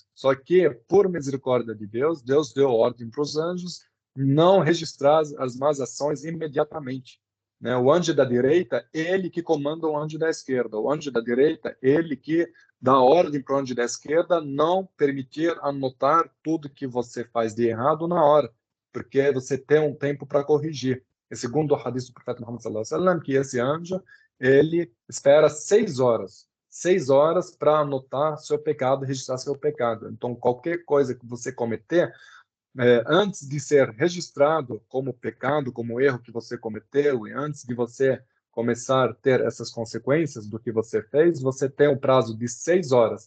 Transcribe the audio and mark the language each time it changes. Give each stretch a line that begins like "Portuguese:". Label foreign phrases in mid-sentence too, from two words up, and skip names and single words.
Portuguese: Só que, por misericórdia de Deus, Deus deu ordem para os anjos não registrar as más ações imediatamente, né? O anjo da direita, ele que comanda o anjo da esquerda. O anjo da direita, ele que dá ordem para o anjo da esquerda não permitir anotar tudo que você faz de errado na hora, porque você tem um tempo para corrigir. E segundo o hadith do profeta Muhammad
Arabic: صلى الله عليه وسلم,
Portuguese: que esse anjo, ele espera 6 horas. 6 horas para anotar seu pecado, registrar seu pecado. Então, qualquer coisa que você cometer, antes de ser registrado como pecado, como erro que você cometeu, e antes de você começar a ter essas consequências do que você fez, você tem um prazo de 6 horas.